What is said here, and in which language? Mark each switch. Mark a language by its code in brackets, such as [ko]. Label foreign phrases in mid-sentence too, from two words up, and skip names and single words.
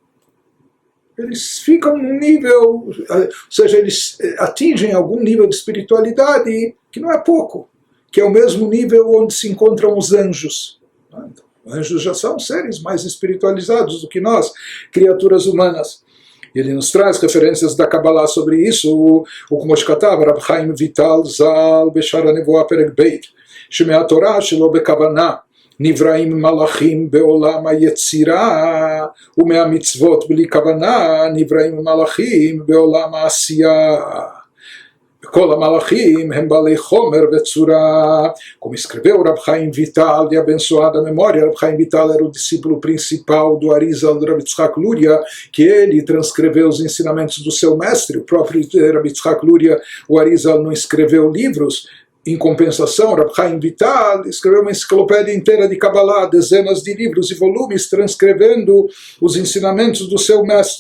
[pt] Eles ficam num nível, ou seja, eles atingem algum nível de espiritualidade que não é pouco, que é o mesmo nível onde se encontram os anjos. Então, anjos já são seres mais espiritualizados do que nós, criaturas humanas. E ele nos traz referências da Kabbalah sobre isso, o como escatava Rab Chaim Vital Zal Beshar HaNevuah Perek Beit, [he] שמהתורה שלא בכוונה נבראים מלאכים בעולם היצירה, ומהמצוות בלי כוונה נבראים מלאכים בעולם העשייה. כל המלאכים הם בעלי חומר וצורה, [pt] como escreveu Rab Chaim Vital, de abençoada memória. Rab Chaim Vital era o discípulo principal do Arizal Rav Yitzhak Luria, que ele transcreveu os ensinamentos do seu mestre. O próprio Rav Yitzhak Luria, o Arizal, não escreveu livros. Em compensação, Rab Chaim Vital escreveu uma enciclopédia inteira de Kabbalah, dezenas de livros e volumes transcrevendo os ensinamentos do seu mestre.